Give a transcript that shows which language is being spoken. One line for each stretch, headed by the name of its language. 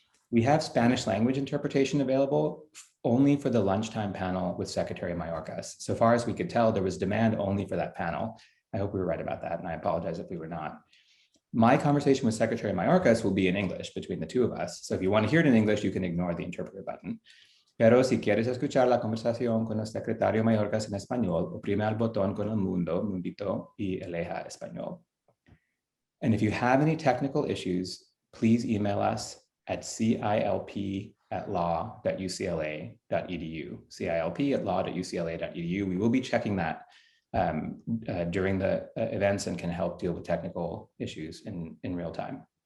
English: We have Spanish language interpretation available only for the lunchtime panel with Secretary Mayorkas. So far as we could tell, there was demand only for that panel. I hope we were right about that, and I apologize if we were not. My conversation with Secretary Mayorkas will be in English between the two of us. So if you want to hear it in English, you can ignore the interpreter button.
Spanish: Pero si quieres escuchar la conversación con el secretario Mayorkas en español, oprime al botón con el mundito, y elija español.
English: And if you have any technical issues, please email us at cilp@law.ucla.edu, cilp@law.ucla.edu. We will be checking that during the events and can help deal with technical issues in real time.